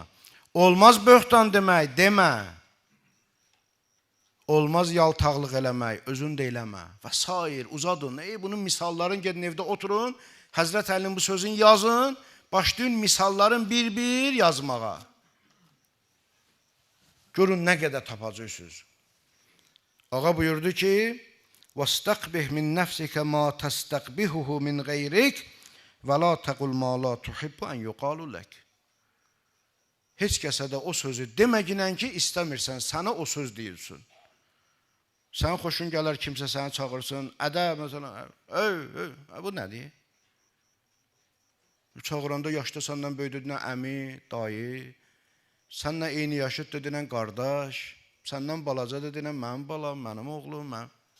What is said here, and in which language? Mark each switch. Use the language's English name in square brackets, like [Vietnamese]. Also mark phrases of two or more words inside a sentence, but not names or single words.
[Azerbaijani] Olmaz böhtan demək, demə. Olmaz yaltaqlıq eləmək, özün də eləmə. Və sair, uzadın. Bunun misalların gedin evdə oturun, Həzrət Əlinin bu sözün yazın, başlayın misalların bir-bir yazmağa. Görün nə qədər tapacaqsınız. Ağa buyurdu ki, [Arabic] وَاسْتَقْبِهْ مِنْ نَفْسِكَ مَا تَسْتَقْبِهُهُ مِنْ غَيْرِكَ وَلَا تَقُلْ مَا لَا تُحِبُّ أَنْ يُقَالُ لَكَ. [Azerbaijani] Heç kəsə də o sözü deməginən ki, istəmirsən, sənə o söz deyilsin. Sən xoşun gələr, kimsə səni çağırsın, məsələn, bu nədir? Çağıranda yaşda səndən böyüdüdünə əmi, dayı, səndən eyni yaşıd dedinən qardaş, səndən balaca dedinən mənim balam, mənim oğlum, mən.